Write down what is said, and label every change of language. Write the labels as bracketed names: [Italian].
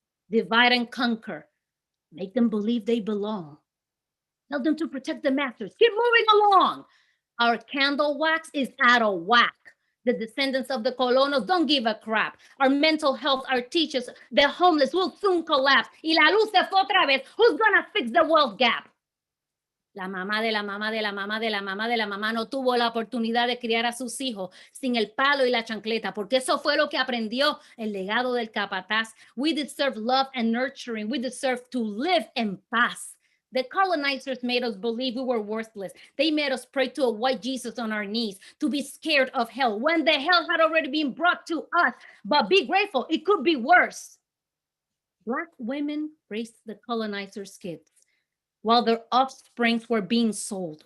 [English] Divide and conquer. Make them believe they belong. Tell them to protect the masters. Keep moving along. Our candle wax is out of whack. The descendants of the colonos don't give a crap. Our mental health, our teachers, the homeless will soon collapse. [Spanish] Y la luz se fue otra vez. [English] Who's gonna fix the wealth gap? [Spanish] La mamá de la mamá de la mamá de la mamá de la mamá no tuvo la oportunidad de criar a sus hijos sin el palo y la chancleta, porque eso fue lo que aprendió el legado del capataz. [English] We deserve love and nurturing. We deserve to live [Spanish] en paz. [English] The colonizers made us believe we were worthless. They made us pray to a white Jesus on our knees, to be scared of hell, when the hell had already been brought to us. But be grateful, it could be worse. Black women raised the colonizers' kids while their offsprings were being sold.